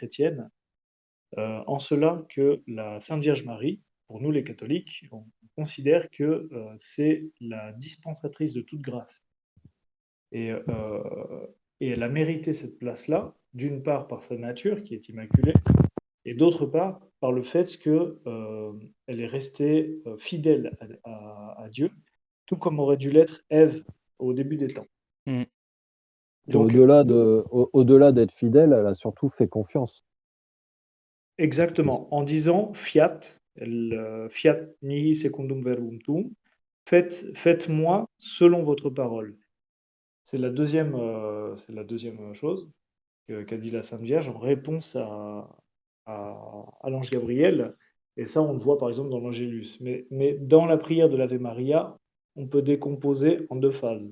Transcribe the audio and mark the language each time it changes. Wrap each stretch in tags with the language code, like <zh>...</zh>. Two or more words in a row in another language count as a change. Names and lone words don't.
<fr>chrétienne, en cela que la Sainte Vierge Marie, pour nous les catholiques, on considère que, c'est la dispensatrice de toute grâce et heu et elle a mérité cette place-là, d'une part par sa nature qui est immaculée et d'autre part par le fait que, elle est restée, fidèle à Dieu, tout comme aurait dû l'être Ève au début des temps. Hmm. Et Donc au-delà d'être fidèle, elle a surtout fait confiance. exactement, en disant:</fr> <la>«Fiat», «Fiat mihi secundum verbum tuum»,</la> <fr>faites-moi selon votre parole. C'est la 2e chose qu'a dit la Sainte Vierge en réponse à l'ange Gabriel et ça, on le voit par exemple dans l'Angélus. Mais dans la prière de l'Ave Maria, on peut décomposer en 2 phases.</fr>